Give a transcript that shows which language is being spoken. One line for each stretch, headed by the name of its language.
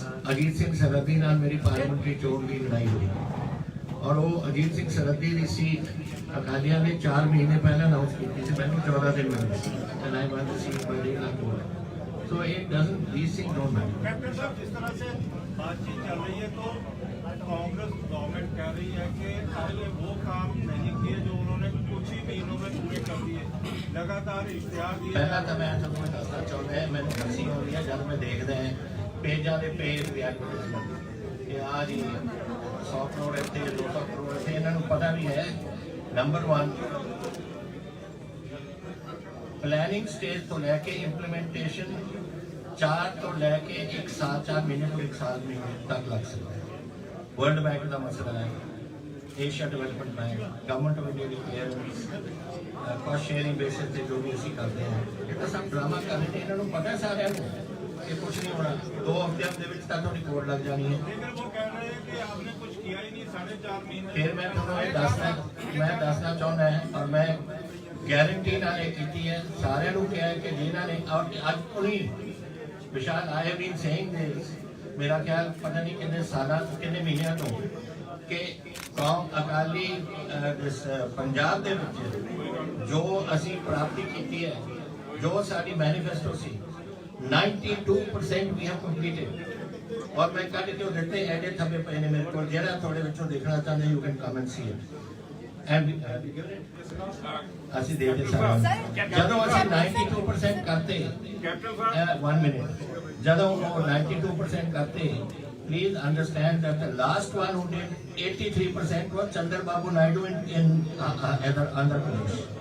Punjabi: ਅਜੀਤ ਸਿੰਘ ਸਰਹੱਦੀ ਨਾਲ ਮੇਰੀ ਪਾਰਲੀਮੈਂਟਰੀ ਚੋਣ ਦੀ ਲੜਾਈ ਹੋਈ ਔਰ ਉਹ ਅਜੀਤ ਸਿੰਘ ਸਰਹੱਦੀ ਦੀ ਸੀਟ ਅਕਾਲੀਆਂ ਨੇ 4 ਮਹੀਨੇ ਪਹਿਲਾਂ ਅਨਾਉਂਸ ਕੀਤੀ ਸੀ ਮੈਨੂੰ 14 ਦਿਨ ਮਿਲੇ ਸੀ
English: and I want to see by day like so it doesn't these things don't matter
Hindi: captain साहब जिस तरह से बातचीत चल रही है तो कांग्रेस गवर्नमेंट कह रही है कि आपने वो काम नहीं किए जो उन्होंने कुछ ही महीनों में पूरे कर दिए लगातार इश्तिहार दिए पहला तो मैं
Punjabi: ਤੁਹਾਨੂੰ ਦੱਸਣਾ ਚਾਹੁੰਦਾ ਹਾਂ ਮੈਨੂੰ ਹੱਸੀ ਆਉਂਦੀ ਹੈ ਜਦ ਮੈਂ ਦੇਖਦਾ ਹਾਂ ਪੇਜਾਂ ਦੇ ਪੇਜ ਦੀ ਐਡਵਰਟਾਈਜ਼ਮੈਂਟ ਇਹ ਆ ਜੀ 100 ਕਰੋੜ ਇੱਥੇ 200 ਕਰੋੜ ਇੱਥੇ ਇਹਨਾਂ ਨੂੰ ਪਤਾ ਵੀ ਹੈ ਨੰਬਰ 1
Hindi: प्लानिंग स्टेज तो लैके इम्प्लीमेंटेशन 4 तो लैके 1 साल 4 महीने तो 1 साल महीने तक लग सकता है वर्ल्ड बैंक का मसला है Asia development bank government of India की क्लियरेंस कॉस्ट शेयरिंग बेसिस से जो भी असी करते हैं ये तो सब ड्रामा कर रहे हैं इन्होंने पता है सारे ये कुछ नहीं होना, 2 हफ्ते
Punjabi: ਦੇ ਵਿੱਚ ਤਾਂ ਤੁਹਾਡੀ ਕੋਡ ਲੱਗ ਜਾਣੀ ਹੈ।
Hindi: लेकिन वो कह रहे हैं कि आपने कुछ किया ही नहीं 4.5 महीने। फिर मैं
Punjabi: ਤੁਹਾਨੂੰ ਇਹ ਦੱਸਣਾ ਚਾਹੁੰਦਾ ਹਾਂ ਔਰ ਮੈਂ ਗਾਰੰਟੀ ਨਾਲ ਇਹ ਕੀਤੀ ਹੈ, ਸਾਰਿਆਂ ਨੂੰ ਕਿਹਾ ਹੈ ਕਿ ਜਿਨ੍ਹਾਂ ਨੇ ਅੱਜ ਪੁਣੀ ਵਿਸ਼ਾਲ
English: I have been saying this,
Punjabi: ਮੇਰਾ ਖਿਆਲ ਪਤਾ ਨਹੀਂ ਕਿੰਨੇ ਸਾਲਾਂ ਕਿੰਨੇ ਮਹੀਨਿਆਂ ਤੋਂ ਕਿ ਕੌਮ ਅਕਾਲੀ ਪੰਜਾਬ ਦੇ ਵਿੱਚ ਜੋ ਅਸੀਂ ਪ੍ਰਾਪਤੀ ਕੀਤੀ ਹੈ, ਜੋ ਸਾਡੀ manifesto ਸੀ 92%
English: We have completed.
Punjabi: ਔਰ ਮੈਂ ਕੱਢ ਕੇ ਉਹ ਦਿੱਤੇ ਐਡੇ ਥੱਬੇ ਪਏ ਨੇ ਮੇਰੇ ਕੋਲ, ਜਿਹੜਾ ਤੁਹਾਡੇ ਵਿੱਚੋਂ ਦੇਖਣਾ ਚਾਹੁੰਦੇ
English: you can come and see it
Punjabi: and ਅਸੀਂ ਦੇ ਦਿੱਤੇ ਸਾਰਾ। ਜਦੋਂ ਅਸੀਂ 92% ਕਰਤੇ 1 ਮਿੰਟ, ਜਦੋਂ ਉਹ 92% ਕਰਤੇ,
English: please understand that the last one who did 83% was Chandrababu Naidu in Andhra Pradesh.